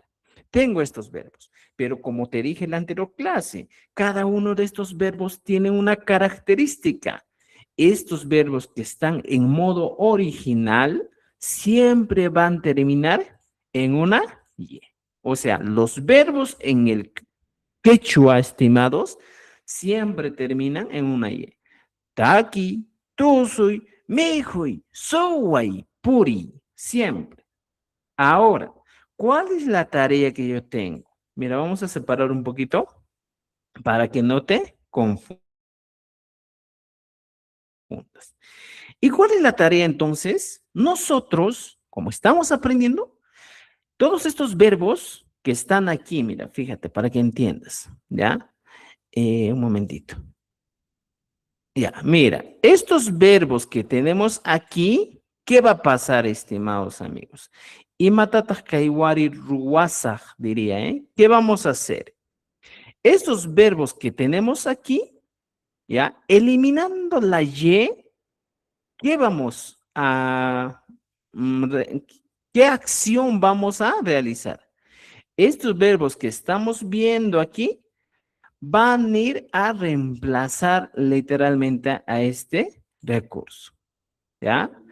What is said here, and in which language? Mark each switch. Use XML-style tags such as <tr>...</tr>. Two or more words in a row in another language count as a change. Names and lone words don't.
<es>Tengo estos verbos, pero como te dije en la anterior clase, cada uno de estos verbos tiene una característica. Estos verbos que están en modo original siempre van a terminar en una y. O sea, los verbos en el quechua, estimados, siempre terminan en una y.</es> <qu>Taki, tusui, mihui, suwai, puri,</qu> <es>siempre. Ahora, ¿cuál es la tarea que yo tengo? Mira, vamos a separar un poquito para que no te confundas. ¿Y cuál es la tarea entonces? Nosotros, como estamos aprendiendo, todos estos verbos que están aquí, mira, fíjate, para que entiendas, ¿ya? Un momentito. Ya, mira, estos verbos que tenemos aquí, ¿qué va a pasar, estimados amigos?</es> <qu>Y matatas kaiwari ruwasaj,</qu> <es>diría, ¿eh? ¿Qué vamos a hacer? Estos verbos que tenemos aquí, ¿ya? Eliminando la y, ¿qué vamos a, qué acción vamos a realizar? Estos verbos que estamos viendo aquí van a ir a reemplazar literalmente a este recurso, ¿ya?</es>